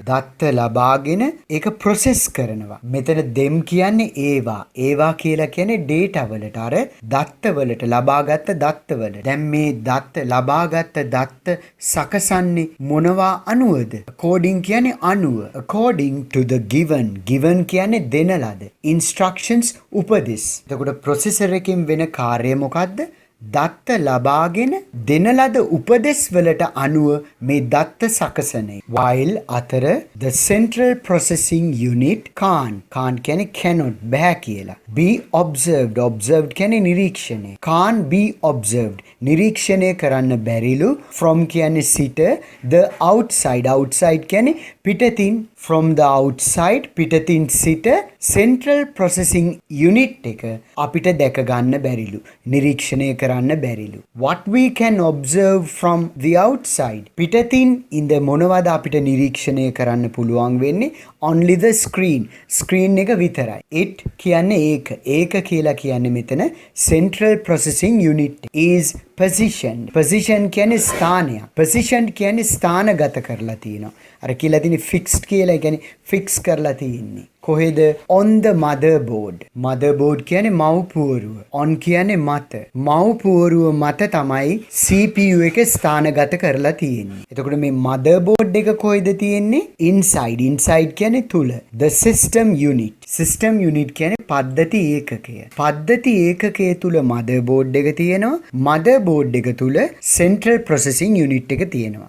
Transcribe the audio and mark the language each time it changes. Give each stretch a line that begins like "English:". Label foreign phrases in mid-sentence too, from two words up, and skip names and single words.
Sinhala: දත්ත ලබාගෙන ඒක process කරනවා. මෙතන them කියන්නේ ඒවා කියලා කියන්නේ data වලට. අර දත්ත වලට ලබාගත් දත්ත වලට. දැන් මේ දත්ත ලබාගත් දත්ත සකසන්නේ මොනවා අනුවද? according කියන්නේ අනුව.
English: according to the given කියන්නේ
Sinhala: දෙන ලද
English: instructions උපදෙස්.
Sinhala: එතකොට processor එකෙන් වෙන කාර්යය මොකද්ද? දත්ත ලබාගෙන දෙන ලද උපදෙස් වලට අනුව මේ දත්ත සකසනේ.
English: while අතර the central processing unit can't කියන්නේ cannot
Sinhala: බෑ කියලා.
English: be observed
Sinhala: කියන්නේ නිරීක්ෂණය.
English: can't be observed
Sinhala: නිරීක්ෂණය කරන්න බැරිලු. from කියන්නේ සිට.
English: the outside
Sinhala: කියන්නේ පිටතින්.
English: from the outside
Sinhala: පිටතින් සිට
English: central processing unit
Sinhala: එක අපිට දැක ගන්න බැරිලු. නිරීක්ෂණය කරන්න බැරිලු.
English: what we can observe from the outside
Sinhala: පිටතින් ඉඳ මොනවද අපිට නිරීක්ෂණය කරන්න පුළුවන් වෙන්නේ?
English: only the screen
Sinhala: එක විතරයි. it කියන්නේ ඒක කියලා කියන්නේ මෙතන
English: central processing unit is position
Sinhala: කියන්නේ ස්ථානයක්. position කියන්නේ ස්ථානගත කරලා තියෙනවා. අර කියලා තියෙන fixed කියලා කියන්නේ fix කරලා තියෙන්නේ. කොහෙද?
English: on the motherboard කියන්නේ මව්පුවරුව.
Sinhala: on කියන්නේ මත. මව්පුවරුව මත තමයි CPU එක ස්ථානගත කරලා තියෙන්නේ. එතකොට මේ motherboard එක කොහෙද තියෙන්නේ? inside කියන්නේ තුල.
English: the system unit
Sinhala: කියන්නේ පද්ධති ඒකකය. පද්ධති ඒකකයේ තුල motherboard එක තියෙනවා. motherboard එක තුල
English: central processing unit
Sinhala: එක තියෙනවා.